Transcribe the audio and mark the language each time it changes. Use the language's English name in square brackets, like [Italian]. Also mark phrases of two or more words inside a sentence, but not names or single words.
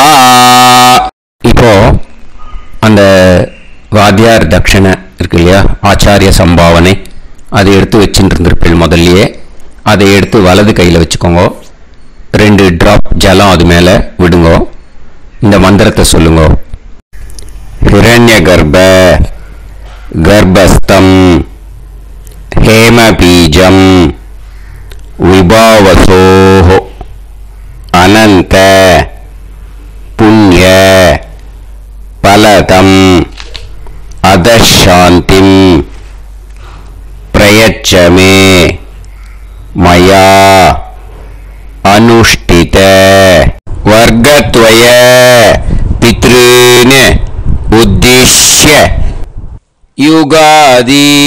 [Tamil] இப்போ அந்த வாத்தியார் தட்சணை இருக்கு இல்லையா, ஆச்சாரிய சம்பாவனை, அதை எடுத்து வச்சுட்டு இருந்திருப்பேன் முதல்லையே. அதை எடுத்து வலது கையில் வச்சுக்கோங்க. 2 டிராப் ஜலம் அது மேலே விடுங்க. இந்த மந்திரத்தை சொல்லுங்க. [Sanskrit] हिरण्य गर्भ गर्भस्थं हेमबीजं विभावसोः अनंत पुण्य फलदम् अधशान्तिं प्रयच्छ मे मया अनुष्ठित वर्गद्वय पितॄन् उद्दिश्य युगादि